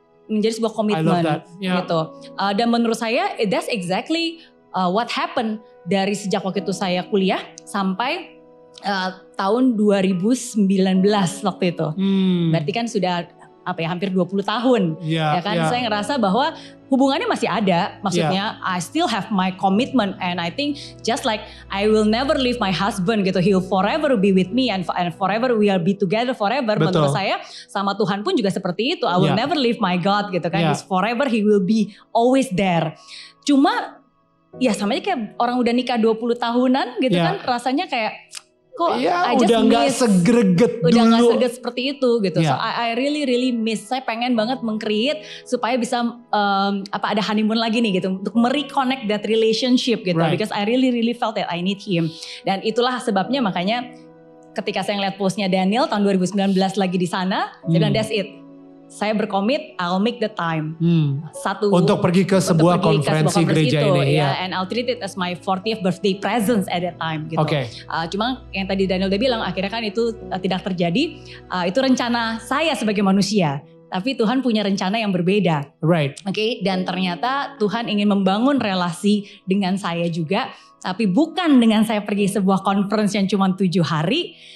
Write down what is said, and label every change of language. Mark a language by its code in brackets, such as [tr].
[id] Menjadi sebuah komitmen gitu. Dan menurut saya [en] that's exactly [id] what happened dari sejak waktu itu saya kuliah sampai tahun 2019 waktu itu. Berarti kan sudah hampir 20 tahun. Ya kan, saya ngerasa bahwa hubungannya masih ada. [en] Maksudnya I still have my commitment and I think just like I will never leave my husband gitu. He will forever be with me and forever we will be together forever. [id] Betul. Menurut saya sama Tuhan pun juga seperti itu. [en] I will never leave my God gitu kan. He's forever, he will be always there. [id] Cuma ya samanya kayak orang udah nikah 20 tahunan gitu kan, rasanya kayak kok [en] I just [id] udah gak segreget dulu. Udah gak segreget seperti itu gitu. [en] So Yeah. I really miss. [id] Saya pengen banget meng-create supaya bisa ada honeymoon lagi nih gitu. Untuk mereconnect [en] that relationship [id] gitu. [en] Right. Because I really felt that I need him. [id] Dan itulah sebabnya makanya ketika saya ngeliat postnya Daniel tahun 2019 lagi di sana. Saya bilang [en] that's it. [id] Saya berkomit, [en] I'll make the time. [id] Untuk pergi ke sebuah konferensi gereja itu, ini. Ya. [en] And I'll treat it as my 40th birthday presents at that time. Gitu. [id] Oke. Cuma yang tadi Daniel udah bilang, akhirnya kan itu tidak terjadi. Itu rencana saya sebagai manusia. Tapi Tuhan punya rencana yang berbeda. [en] Right. [id] Oke, dan ternyata Tuhan ingin membangun relasi dengan saya juga. Tapi bukan dengan saya pergi sebuah conference yang cuma 7 hari.